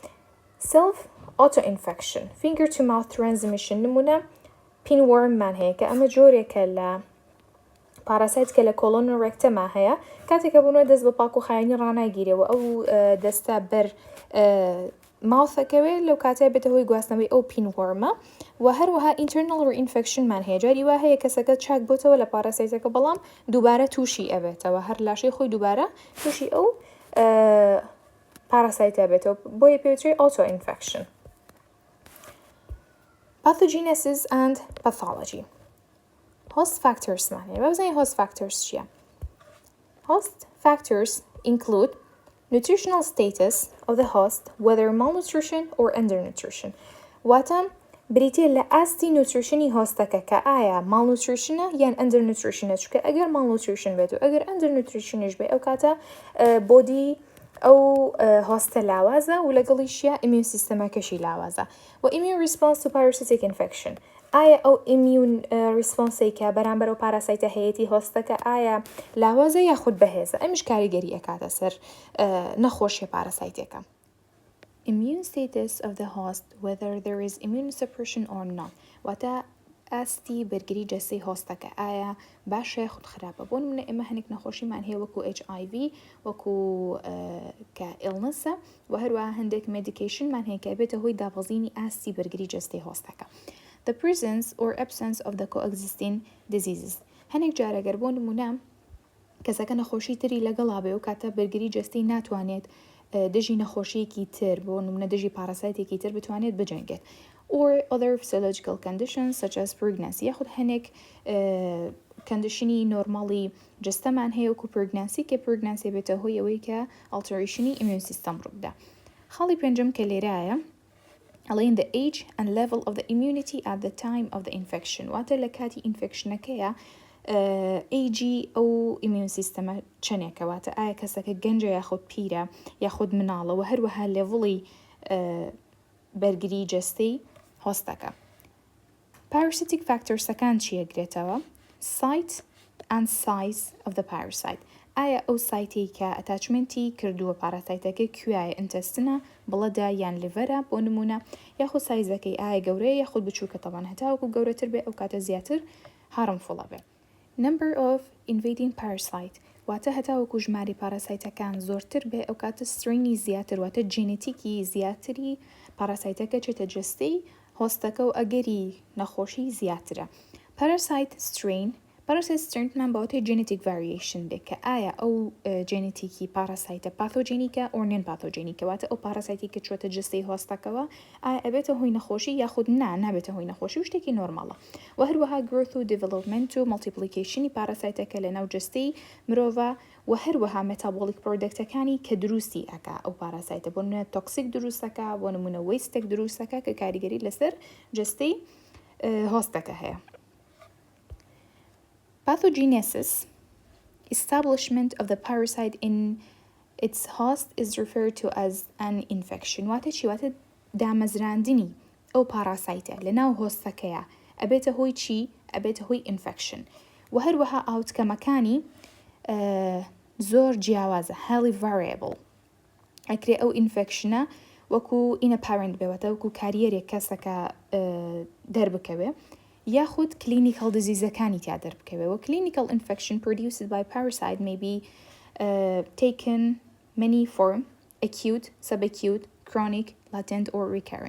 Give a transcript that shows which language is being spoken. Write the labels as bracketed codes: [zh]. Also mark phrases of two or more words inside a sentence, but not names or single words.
[en] Self-auto-infection finger-to-mouth transmission [ckb] نمونە pinwormمان هەیە کە ئەمە جۆرێکە لە پاراسایت کە لە کۆلۆنۆڕێکتەما هەیە کاتێکە بوونەوە دەست بە پاک و خایانی ڕناگیرەوە ئەو دەستە بەر ماوسەکەوێت لەو کاتێ بێتە هۆی گواستنەوەی ئەو pinwormە و هەروەها [en] internal reinfectionمان [ckb] هەیە جاری وا هەیە کەسەکە چاک بۆتەوە لە پاراسایتەکە بەڵام دووبارە تووشی ئەبێتەوە هەر لاشەی خۆی دووبارە تووشی ئەو پاراسایتە بێتەوە بۆیە پێوترێت auto-infection. [en] Pathogenesis and pathology. Host factors [ckb] مان هەیە بەبزانین [en] host factors [ckb] چییە؟ [en] Host factors include nutritional status of the host whether malnutrition or undernutrition [ckb] واتە بریتێ لە ئاستی نوتریشنی هۆستەکە کە ئایا malnutritionە یان undernutritionە چونکە ئەگەر malnutrition بێت و ئەگەر undernutritionیش بێت ئەو کاتە بۆدی ئەو هۆستە لاوازە و لەگەڵیشیە [en] immune systemەکەشی [ckb] لاوازە و [en] immune response to parasitic infection [ckb] ئایا ئەو [en] immune response [ckb] بەرامبەر ئەو پاراسایتە هەیەی هۆستەکە ئایا لاوازە یاخود بەهێزە ئەمیش کاریگەری ئەکاتە سەر نەخۆشیە پاراسایتێکە. [en] Immune status of the host, whether there is immunosuppression or not. [ckb] واتە ئاستی بەرگری جەستەی هۆستەکە ئایا باشە یاخود خراپە. بۆ نمونە ئێمە هەنێک نەخۆشیمان هەیە وەکو HIV وەکو کە ئیلنسە و هەروەها هەندێک مێدیکیشنمان هەیە کە بێتە هۆی دابەزینی ئاستی بەرگری جەستەی هۆستەکە. [en] The presence or absence of the coexisting diseases. [ckb] هەنێک جارەگەر بۆ نمونە کەسەکە نەخۆشی تری لەگەڵا بێ و کاتە بەرگری جەستەی ناتوانێت دژی نەخۆشیەکی تر بۆ نمونە دژی پاراسایتێکی تر بتوانێت بجەنگێت. [en] Or other physiological conditions such as pregnancy. [ckb] یاخود هەنێک کەندیشنی نۆرماڵی جەستەمان هەیە وەکو pregnancy کە pregnancy بێتە هۆی ئەوەی کە [en] alteration immune system [ckb] ڕووبدا. خاڵی پێنجەم کە لێرایە ئەڵێن [en] the age and level of the immunity at the time of the infection. [ckb] واتە لە کاتی ئینفێکشنەکەیە ئیجی ئەو [en] immune system [ckb] چەندێکە واتە ئایا کەسەکە گەنجە یاخود پیرە یاخود مناڵەوە هەروەها لێڤڵی بەرگری جەستەی هۆستەکە. [en] Parasitic factorsەکان چیەگرێتەوە؟ Site and size of the parasite. [ckb] ئایا ئەو سایتێک کە ئەتاچمنتی کردووە پاراسایتەکە کوایە ئینتەستنە بڵەدا یان لیڤەرە بۆ نمونە یاخود سایزەکەی ئایا گەورەیە یاخود بچووکە تەوان هەتاوەکو گەورەتر بێ ئەو کاتە زیاتر harmful بێ. [en] Number of invading parasite [ckb] واتە هەتاوەکو ژماری پاراسایتەکان زۆرتر بێ ئەو کاتە سترینی زیاتر واتە جینێتیکی زیاتری پاراسایتەکە چێتە جەستەی هۆستەکە و ئەگەری نەخۆشی زیاترە. [en] Parasite strain [ckb] پاراسایتمان بەواتەی [en] genetic variation [ckb] بێ کە ئایا ئەو جینێتیکی پاراسایتە [en] pathogenic or non pathogenic [ckb] واتە ئەو پاراسایتی کە چۆتە جەستەی هۆستەکەوە ئایا ئەبێتە هۆی نەخۆشی یاخود نابێتە هۆی نەخۆشی و شتێکی نۆرماڵە و هەروەها growth و development و multiplicationی پاراسایتەکە لە ناو جەستەی مرۆڤە و هەروەها metabolic پرۆدەکتەکانی کە دروستی ئەکا ئەو پاراسایتە بۆ نمونە تۆکسیک دروستەکە بۆ نمونە وەیستێک دروستەکە کە کاریگەری لەسەر جەستەی هۆستەکە هەیە. [en] Pathogenesis, establishment of the parasite in its host is referred to as an infection. [ckb] واتە چی؟ واتە دامەزراندنی ئەو پاراسایتە لە ناو هۆستەکەیە ئەبێتە هۆی چی؟ ئەبێتە هۆی infection. و هەروەها ئاوتکەمەکانی زۆر جیاوازە [en] highly variable. [ckb] ئەکرێ ئەو infectionە وەکو inapparent بێوەتە وەکو کاریەرێک کەسەکە دەربکەوێ یاخود [en] clinical diseaseەکانی [ckb] تیا دەربکەوێ و [en] clinical infection produced by parasite may be taken many form acute, subacute, chronic, latent or recurrent.